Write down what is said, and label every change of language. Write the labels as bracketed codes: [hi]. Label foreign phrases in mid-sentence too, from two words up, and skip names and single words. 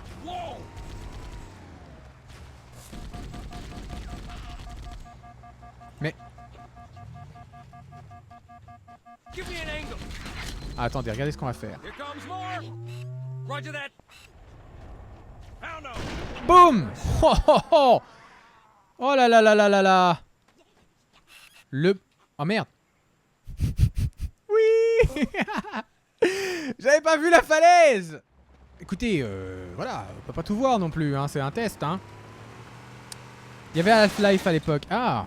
[fr] Mais... Ah, attendez, regardez ce qu'on va faire. Boum. Oh, oh, oh. Oh là là là là là là. Le... Oh merde. Oui. J'avais pas vu la falaise. Écoutez, voilà, on peut pas tout voir non plus, hein, c'est un test, hein. Il y avait Half-Life à l'époque. Ah.